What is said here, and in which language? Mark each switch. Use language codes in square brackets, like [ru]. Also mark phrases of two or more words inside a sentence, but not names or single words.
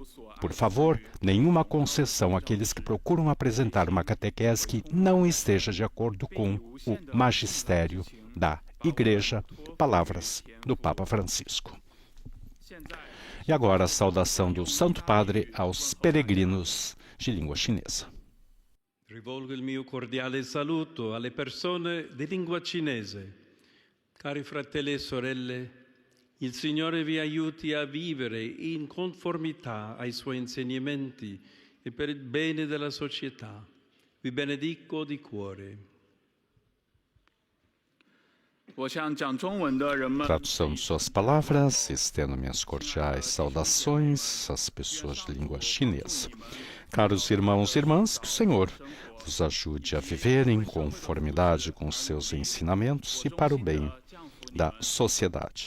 [pt] Por favor, nenhuma concessão àqueles que procuram apresentar uma catequese que não esteja de acordo com o magistério da Igreja. Palavras do Papa Francisco. E agora a saudação do Santo Padre aos peregrinos de língua chinesa. [it] Rivolgo il mio cordiale saluto alle persone di lingua cinese. Cari fratelli e sorelle, il Signore vi aiuti a vivere in conformità ai Suoi insegnamenti e per il bene della società. Vi benedico di cuore. [pt] Tradução de suas palavras, estendo minhas cordiais saudações às pessoas de língua chinesa. Caros irmãos e irmãs, que o Senhor vos ajude a viver em conformidade com seus ensinamentos e para o bem da sociedade.